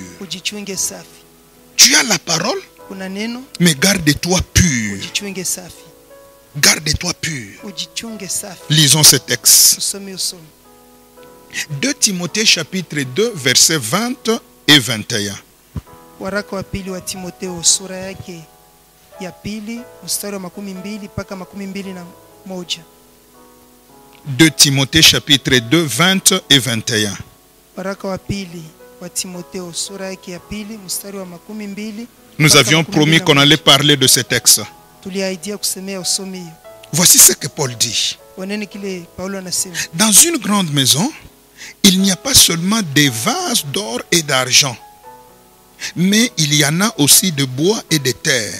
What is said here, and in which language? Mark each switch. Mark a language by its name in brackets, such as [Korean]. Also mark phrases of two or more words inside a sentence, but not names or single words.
[French] Tu as la parole, mais garde-toi pur. Garde-toi pur. Lisons ce texte. 2 Timothée chapitre 2 versets 20 et 21. [Swahili] Waraka wa pili wa Timotheo sura yake ya pili mstari wa 12 mpaka 21. [French] 2 Timothée chapitre 2 20 et 21. [Swahili] Waraka wa pili wa Timotheo sura yake ya pili mstari wa 12. [French] Nous avions promis qu'on allait parler de ce texte. Voici ce que Paul dit. Dans une grande maison, il n'y a pas seulement des vases d'or et d'argent, mais il y en a aussi de bois et de terre.